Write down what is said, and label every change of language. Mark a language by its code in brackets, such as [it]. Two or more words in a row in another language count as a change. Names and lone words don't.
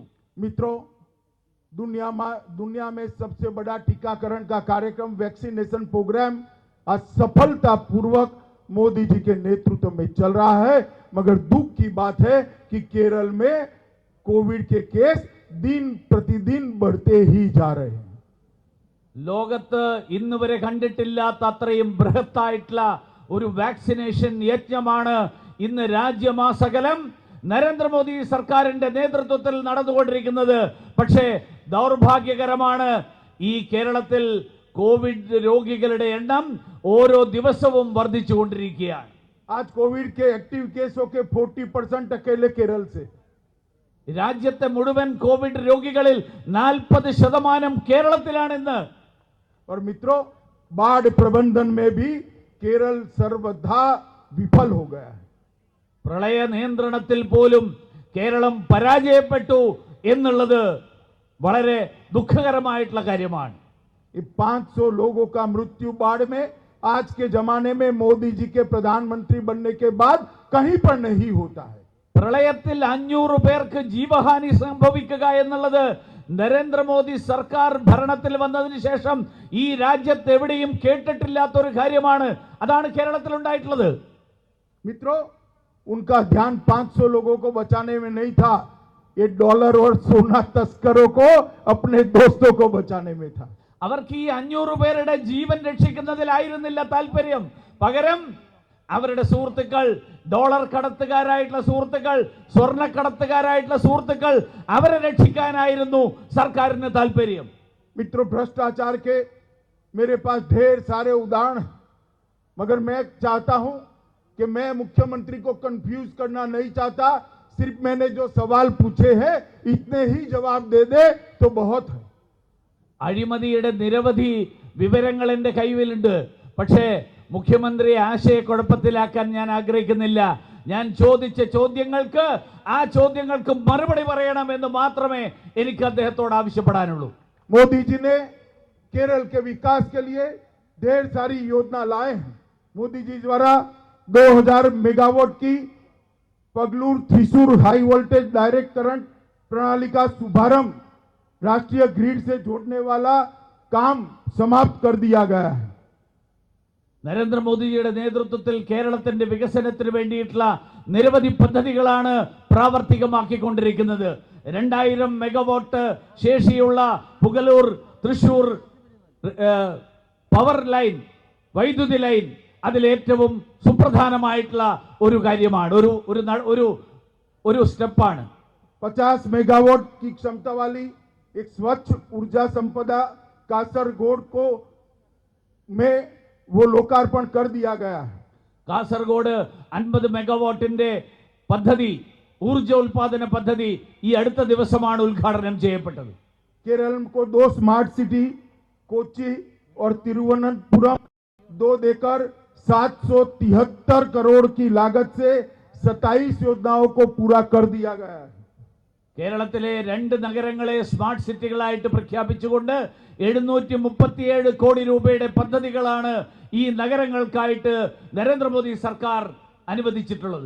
[hi] मित्रों, दुनिया में सबसे बड़ा टीकाकरण का कार्यक्रम [en] vaccination programme [hi] आज सफलतापूर्वक मोदी जी के नेतृत्व में चल रहा है, मगर दुख की बात है कि केरल में कोविड के केस दिन प्रतिदिन बढ़ते ही जा रहे हैं. [ml] ലോകത്ത് ഇന്ന് വരെ കണ്ടിട്ടില്ലാത്ത അത്രയും ബൃഹത്തായിട്ടുള്ള ഒരു വാക്സിനേഷൻ യജ്ഞമാണ് ഇന്ന് രാജ്യമാസകലം നരേന്ദ്രമോദി സർക്കാരിന്റെ നേതൃത്വത്തിൽ നടന്നുകൊണ്ടിരിക്കുന്നത്. പക്ഷേ ദൗർഭാഗ്യകരമാണ്, ഈ കേരളത്തിൽ കോവിഡ് രോഗികളുടെ എണ്ണം ഓരോ ദിവസവും വർദ്ധിച്ചുകൊണ്ടിരിക്കുകയാണ്. [hi] आज कोविड के एक्टिव केसों के 40% अकेले केरल से. [ml] രാജ്യത്തെ മുഴുവൻ കോവിഡ് രോഗികളിൽ 40% കേരളത്തിലാണെന്ന്. [hi] और मित्रों, बाढ़ प्रबंधन में भी केरल सर्वथा विफल हो गया है. [ml] പ്രളയ നിയന്ത്രണത്തിൽ പോലും കേരളം പരാജയപ്പെട്ടു എന്നുള്ളത് വളരെ ദുഃഖകരമായിട്ടുള്ള കാര്യമാണ്. [hi] 500 लोगों का मृत्यु बाढ़ में आज के जमाने में मोदी जी के प्रधानमंत्री बनने के बाद कहीं पर नहीं होता है. [ml] പ്രളയത്തിൽ 500 പേർക്ക് ജീവഹാനി സംഭവിക്കുക എന്നുള്ളത് നരേന്ദ്രമോദി സർക്കാർ ഭരണത്തിൽ വന്നതിന് ശേഷം ഈ രാജ്യത്ത് എവിടെയും കേട്ടിട്ടില്ലാത്ത ഒരു കാര്യമാണ്. അതാണ് കേരളത്തിൽ ഉണ്ടായിട്ടുള്ളത്. [hi] मित्रों, उनका ध्यान 500 लोगों को बचाने में नहीं था, ये डॉलर और सोना तस्करों को अपने दोस्तों को बचाने में था. [ml] അവർക്ക് ഈ 500 പേരുടെ ജീവൻ രക്ഷിക്കുന്നതിലായിരുന്നില്ല താല്പര്യം. പകരം അവരുടെ സുഹൃത്തുക്കൾ, ഡോളർ കടത്തുകാരായിട്ടുള്ള സുഹൃത്തുക്കൾ, സ്വർണ്ണക്കടത്തുകാരായിട്ടുള്ള സുഹൃത്തുക്കൾ, അവരെ രക്ഷിക്കാനായിരുന്നു സർക്കാരിന് താല്പര്യം. [hi] मित्रों, भ्रष्टाचार के मेरे पास ढेर सारे उदाहरण, मगर मैं चाहता हूं कि मैं मुख्यमंत्री को कंफ्यूज करना नहीं चाहता. सिर्फ मैंने जो सवाल पूछे हैं इतने ही जवाब दे दे तो बहुत है. [ml] അഴിമതിയുടെ നിരവധി വിവരങ്ങൾ എൻ്റെ കൈവിലുണ്ട്. പക്ഷേ മുഖ്യമന്ത്രിയെ ആശയക്കുഴപ്പത്തിലാക്കാൻ ഞാൻ ആഗ്രഹിക്കുന്നില്ല. ഞാൻ ചോദിച്ച ചോദ്യങ്ങൾക്ക് ആ ചോദ്യങ്ങൾക്ക് മറുപടി പറയണമെന്ന് മാത്രമേ എനിക്ക് അദ്ദേഹത്തോട് ആവശ്യപ്പെടാനുള്ളൂ. [hi] मोदी जी ने केरल के विकास के लिए ढेर सारी योजना लाए हैं. मोदी जी द्वारा 2000 मेगावाट की पगलूर थ्रिसूर [en] high voltage direct current [hi] प्रणाली का शुभारंभ राष्ट्रीय ग्रिड से जोड़ने वाला काम समाप्त कर दिया गया है. [ml] നരേന്ദ്രമോദിജിയുടെ നേതൃത്വത്തിൽ കേരളത്തിന്റെ വികസനത്തിന് വേണ്ടിയിട്ടുള്ള നിരവധി പദ്ധതികളാണ് പ്രാവർത്തികമാക്കിക്കൊണ്ടിരിക്കുന്നത്. 2000 മെഗാവാട്ട് ശേഷിയുള്ള പുഗലൂർ തൃശൂർ [en] power line, [ml] വൈദ്യുതി ലൈൻ അതിലേറ്റവും സുപ്രധാനമായിട്ടുള്ള ഒരു കാര്യമാണ്, ഒരു സ്റ്റെപ്പാണ്. [hi] 50 मेगावाट की क्षमता वाली एक स्वच्छ ऊर्जा संपदा कासरगोड को में वो लोकार्पण कर दिया गया है. [ml] കാസർഗോഡ് 50 മെഗാവാട്ടിന്റെ പദ്ധതി, ഊർജോൽപാദന പദ്ധതി ഈ അടുത്ത ദിവസമാണ് ഉദ്ഘാടനം ചെയ്യപ്പെട്ടത്. [hi] केरल को 2 [en] smart city [hi] कोच्चि और तिरुवनंतपुरम 2 देकर 773 करोड़ की लागत से 27 योजनाओं को पूरा कर दिया गया है. [ml] കേരളത്തിലെ 2 നഗരങ്ങളെ സ്മാർട്ട് സിറ്റികളായിട്ട് പ്രഖ്യാപിച്ചുകൊണ്ട് 737 കോടി രൂപയുടെ പദ്ധതികളാണ് ഈ നഗരങ്ങൾക്കായിട്ട് നരേന്ദ്രമോദി സർക്കാർ അനുവദിച്ചിട്ടുള്ളത്.